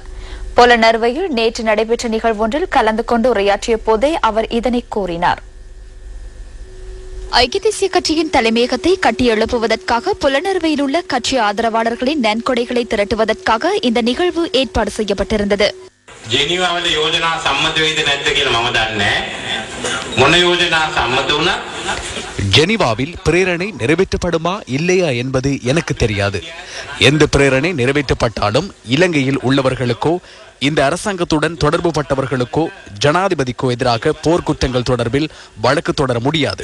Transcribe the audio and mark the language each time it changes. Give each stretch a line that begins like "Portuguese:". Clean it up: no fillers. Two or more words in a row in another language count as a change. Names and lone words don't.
Tamil: பொலனறுவையில் நேற்று நடைபெற்ற நிகழ்வொன்றில் கலந்து கொண்டு உரையாற்றிய போதே அவர் இதனை கூறினார். ஐக்கிய தேசிய கட்சியின் தலைமையகத்தை கட்டியெழுப்புவதற்காக புலனறுவையில் உள்ள கட்சி ஆதரவாளர்களின் நன்கொடைகளை திரட்டுவதற்காக இந்த நிகழ்வு ஏற்பாடு செய்யப்பட்டிருந்தது.
Sinhala: ජෙනීවාවල යෝජනා සම්මත වෙයිද නැද්ද කියලා මම දන්නේ මොන යෝජනා සම්මත වුණා.
Tamil: ஜெனீவாவில் பிரேரணை நிறைவேற்றப்படுமா இல்லையா என்பது எனக்கு தெரியாது. எந்த பிரேரணை நிறைவேற்றப்பட்டாலும் இலங்கையில் உள்ளவர்களுக்கோ இந்த அரசாங்கத்துடன் தொடர்பு பட்டவர்களுக்கோ ஜனாதிபதிக்கோ எதிராக போர்க்குற்றங்கள் தொடர்பில் வழக்கு தொடர முடியாது.